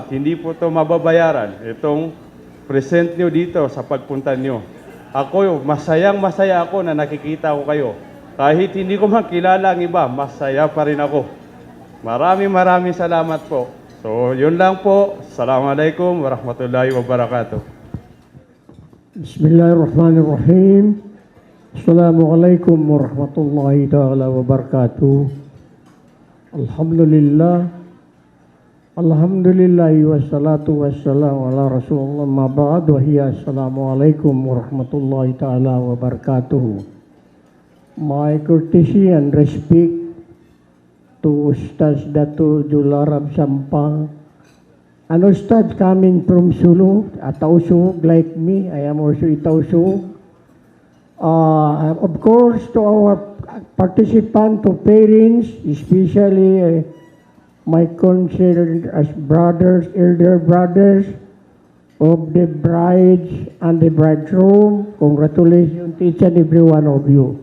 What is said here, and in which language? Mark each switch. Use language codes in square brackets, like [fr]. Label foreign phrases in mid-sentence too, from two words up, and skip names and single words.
[tl] Hindi po ito mababayaran. Itong present nyo dito sa pagpunta nyo. Ako, masaya ako na nakikita ko kayo. Kahit hindi ko makilala ang iba, masaya pa rin ako. Maraming salamat po. So, yun lang po. [ar] السلام عليكم ورحمة الله وبركاته. بسم الله الرحمن الرحيم السلام عليكم ورحمة الله تعالى وبركاته. Alhamdulillah. الحمد لله والصلاة والسلام على رسول الله ما بعد وهي السلام عليكم ورحمة الله تعالى وبركاته. [en] My courtesy and respect to Ustaz Dato Jularab Sampang, an Ustaz coming from Sulu, a Tausug like me. I am also a Tausug. Of course, to our participant, to parents, especially my considered as brothers, elder brothers of the brides and the bridegroom, congratulations to each and every one of you.